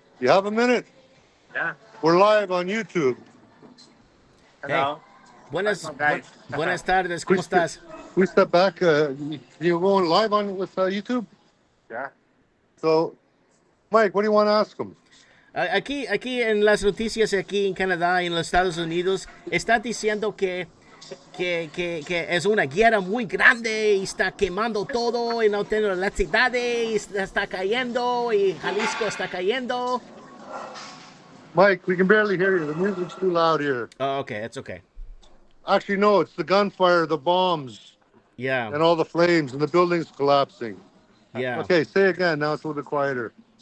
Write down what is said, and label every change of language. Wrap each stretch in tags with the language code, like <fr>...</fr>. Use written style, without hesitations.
<en>You have a minute? Yeah. We're live on YouTube. Hello.</en> <es>Buenas,</es> <en>Welcome, guys.</en> <es>buenas tardes. ¿Cómo estás?</es> <en>We step back. You're going live on with YouTube? Yeah. So, Mike, what do you want to ask them?</en> <es>Aquí en las noticias aquí en Canadá y en los Estados Unidos está diciendo que es una guerra muy grande y está quemando todo y no tiene electricidad y está cayendo y Jalisco está cayendo.</es> <en>Mike, we can barely hear you. The music's too loud here. Oh, okay, that's okay. Actually, no, it's the gunfire, the bombs, Yeah, and all the flames, and the buildings collapsing. yeah. Okay, say again. Now it's a little bit quieter.</en>